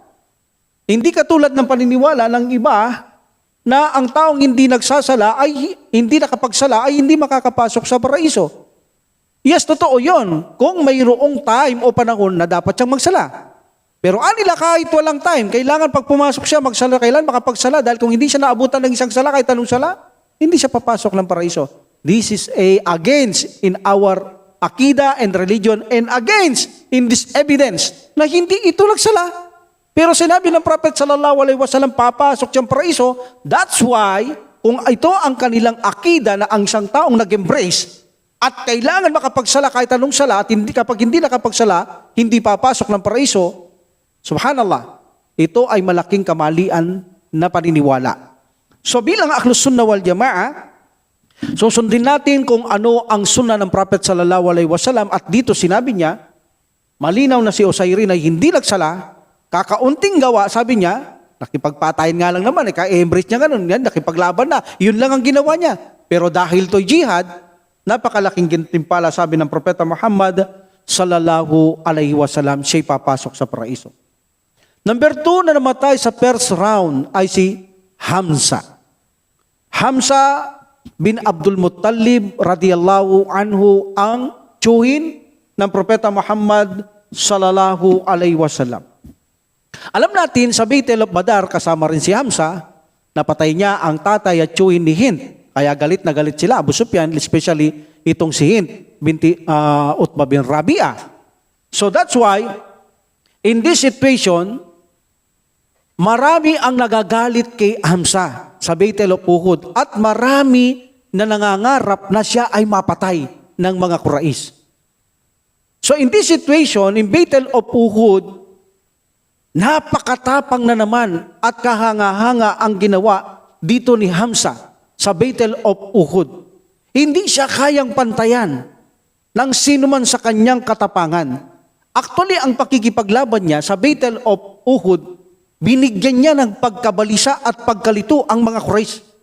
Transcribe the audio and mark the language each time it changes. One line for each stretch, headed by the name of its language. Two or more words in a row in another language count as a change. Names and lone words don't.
Filipino: Hindi katulad ng paniniwala ng iba na ang taong hindi nagsasala ay hindi nakapagsala ay hindi makakapasok sa paraiso. Yes, totoo yon. Kung mayroong time o panahon na dapat siyang magsala. Pero anila kahit walang time, kailangan pag pumasok siya magsala, kailan makapagsala dahil kung hindi siya naabutan ng isang sala kahit anong sala, hindi siya papasok ng paraiso.
English: This is against in our akida and religion and against in this evidence
Filipino: na hindi ito nagsala. Pero sinabi ng Prophet
Arabic: صلى الله عليه وسلم
Filipino: papasok siyang paraiso.
English: That's why
Filipino: kung ito ang kanilang akida na ang isang taong nag-embrace at kailangan makapagsala kahit anong sala at kapag hindi nakapagsala, hindi papasok ng paraiso, subhanallah, ito ay malaking kamalian na paniniwala. So bilang
Arabic: أهل السنة والجماعة,
Filipino: susundin natin kung ano ang sunnah ng Prophet
Arabic: صلى الله عليه وسلم
Filipino: at dito sinabi niya, malinaw na si Osairin ay hindi nagsala, kakaunting gawa, sabi niya, nakipagpatayin nga lang naman, ka-embrace niya ganun, yan, nakipaglaban na, yun lang ang ginawa niya. Pero dahil to'y jihad, napakalaking gintimpala, sabi ng Propeta Muhammad
Arabic: صلى الله عليه وسلم,
Filipino: siya'y papasok sa paraiso. Number 2 na namatay sa
English: first round
Filipino: ay si Hamza. Hamza bin Abdul Muttalib
Arabic: رضي الله عنه
Filipino: ang tiyuhin ng Propeta Muhammad
Arabic: صلى الله عليه وسلم.
Filipino: Alam natin sa Battle of Badar kasama rin si Hamza, napatay niya ang tatay at tiyuhin ni Hind. Kaya galit na galit sila, Abu Sufyan, especially itong si Hind binti Utbah bin Rabi'ah.
English: So that's why in this situation,
Filipino: marami ang nagagalit kay Hamza sa Battle of Uhud at marami na nangangarap na siya ay mapatay ng mga Quraysh.
English: So in this situation, in Battle of Uhud,
Filipino: napakatapang na naman at kahanga-hanga ang ginawa dito ni Hamza sa Battle of Uhud. Hindi siya kayang pantayan ng sino man sa kanyang katapangan. Actually, ang pakikipaglaban niya sa Battle of Uhud, binigyan niya ng pagkabalisa at pagkalito ang mga Quraysh.